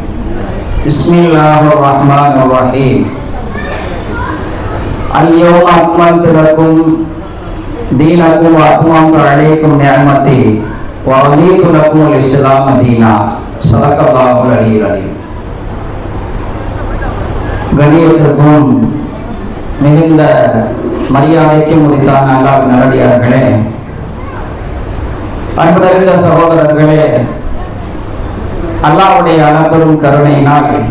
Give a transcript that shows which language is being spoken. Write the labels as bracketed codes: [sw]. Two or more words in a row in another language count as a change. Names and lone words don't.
[ar] بسم الله الرحمن الرحيم. اليوم أكملت لكم دينكم وأتممت عليكم نعمتي ورضيت لكم الإسلام دينا. صدق الله العلي العظيم. [ta] கணியத்திற்கும் மிகுந்த மரியாதைக்கும் உரித்தான அல்லாஹ்வின் நல்லடியார்களே, அன்பு நிறைந்த சகோதரர்களே, அல்லாஹ்வுடைய அளப்பெரும் கருணையினால்